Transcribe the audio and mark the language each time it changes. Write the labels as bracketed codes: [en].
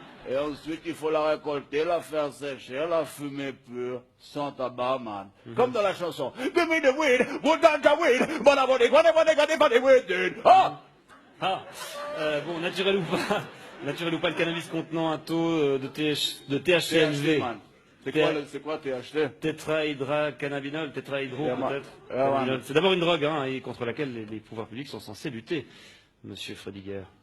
[fr] Et ensuite, il faut la récolter, la faire sécher, la fumer pure, sans tabac, man. Comme dans la chanson. [en] Give me the weed, what ganja weed, but I want it, whatever they got the weed, dude. [fr] Bon, naturel ou pas, le cannabis contenant un taux de THC élevé. C'est quoi THC? Tétrahydrocannabinol, tétrahydro peut-être. Man. C'est d'abord une drogue et contre laquelle les pouvoirs publics sont censés lutter, monsieur Frediger.